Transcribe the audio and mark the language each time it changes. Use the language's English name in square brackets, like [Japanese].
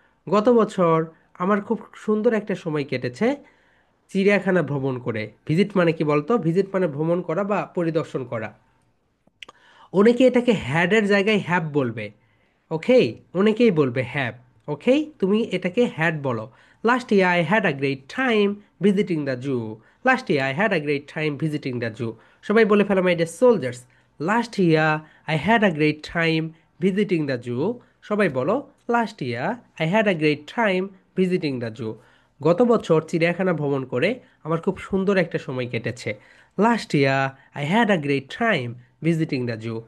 [Bangla] গত বছর আমার খুব সুন্দর একটা সময় কেটেছে চিড়িয়াখানা ভ্রমণ করে। ভিজিট মানে কি বলতো? ভিজিট মানে ভ্রমণ করা বা পরিদর্শন করা। অনেকে এটাকে হ্যাডের জায়গায় হ্যাভ বলবে। ওকে, অনেকেই বলবে হ্যাভ। ওকে, তুমি এটাকে হ্যাড বলো। [English] Last year I had a great time visiting the zoo. Last year I had a great time visiting the zoo. [Bangla] সবাই বলে ফেলো [English] My dear soldiers, last year I had a great time visiting the zoo. [Bangla] সবাই বলো, [English] Last year I had a great time visiting the zoo. [Bangla] গত বছর চিড়িয়াখানা ভ্রমণ করে আমার খুব সুন্দর একটা সময় কেটেছে। [English] Last year I had a great time visiting the zoo.